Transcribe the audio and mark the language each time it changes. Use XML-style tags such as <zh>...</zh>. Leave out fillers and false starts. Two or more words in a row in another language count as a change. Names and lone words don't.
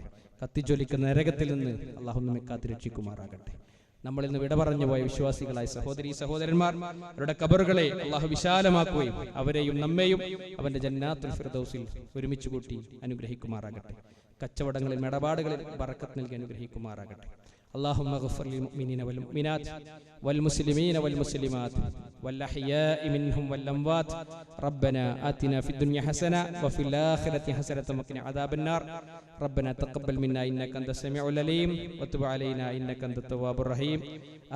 <ml>കത്തിജ്വലിക്കുന്ന നരകത്തിൽ നിന്ന് അള്ളാഹു നമ്മെ കാത്തുരക്ഷിക്കുമാറാകട്ടെ. നമ്മളിൽ നിന്ന് വിട പറഞ്ഞു പോയ വിശ്വാസികളായ സഹോദരീ സഹോദരന്മാർ, അവരുടെ ഖബറുകളെ അള്ളാഹു വിശാലമാക്കുകയും അവരെയും നമ്മെയും അവന്റെ ജന്നാത്തുൽ ഫിർദൗസിൽ ഒരുമിച്ച് കൂട്ടി അനുഗ്രഹിക്കുമാറാകട്ടെ. കച്ചവടങ്ങളിൽ ഇടപാടുകളിൽ ബറക്കത്ത് നൽകി അനുഗ്രഹിക്കുമാറാകട്ടെ.</ml> <ar>اللهم اغفر للمؤمنين والمؤمنات والمسلمين والمسلمات والأحياء منهم والأموات. ربنا آتنا في الدنيا حسنة وفي الآخرة حسنة وقنا عذاب النار. ربنا تقبل منا إنك أنت السميع العليم وتب علينا إنك أنت التواب الرحيم.</ar>